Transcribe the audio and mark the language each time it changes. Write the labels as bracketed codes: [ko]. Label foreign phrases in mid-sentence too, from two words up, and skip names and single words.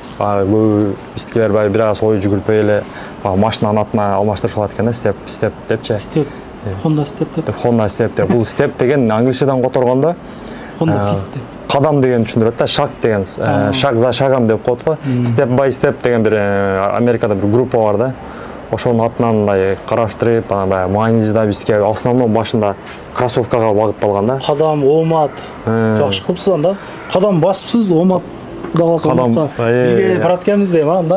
[ky] Көбү биздикилер бир аз ой жүгүрпөй эле машинанын атына алмаштырып алат экен да, Step депчи. Step, Honda Step деп. Honda Step деп. Бул Step деген англисчедан которгондо Honda Fit деп. Кадам деген түшүндүрөт да, шаг деген, [ru] шаг за шагам [ky] деп коет го. Step by Step деген бир Америкада бир группа бар да. Ошонун атынан мындай караштырып, баягы мааниси да биздики основной башында кроссовкага багытталган да. Кадам, омат. Жакшы кылыпсыз анда. Кадам басыпсыз, омат кудаласа оматка бирге барат экенбиз дейм анда.